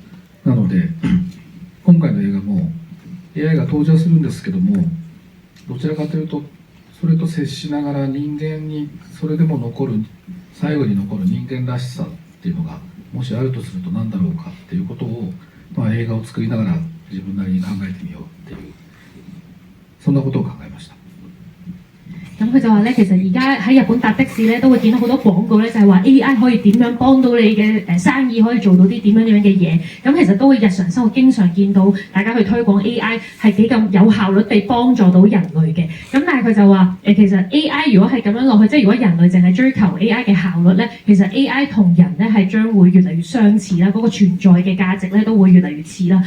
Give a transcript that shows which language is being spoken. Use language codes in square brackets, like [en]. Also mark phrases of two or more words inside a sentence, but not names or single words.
[ja] なので今回の映画も AI が登場するんですけども、どちらかというとそれと接しながら人間にそれでも最後に残る人間らしさっていうのがもしあるとすると何だろうかっていうことを、映画を作りながら自分なりに考えてみようっていう、そんなことを考えました。 [yue] 咁佢就話咧，其實而家喺日本搭的士咧，都會見到好多廣告咧，就係話 AI 可以點樣幫到你嘅生意，可以做到啲點樣嘅嘢。咁其實都會日常生活經常見到大家去推廣 AI 係幾咁有效率地幫助到人類嘅。咁但係佢就話其實 AI 如果係咁樣落去，即係如果人類淨係追求 AI 嘅效率咧，其實 AI 同人咧係將會越嚟越相似啦，嗰個存在嘅價值咧都會越嚟越似啦。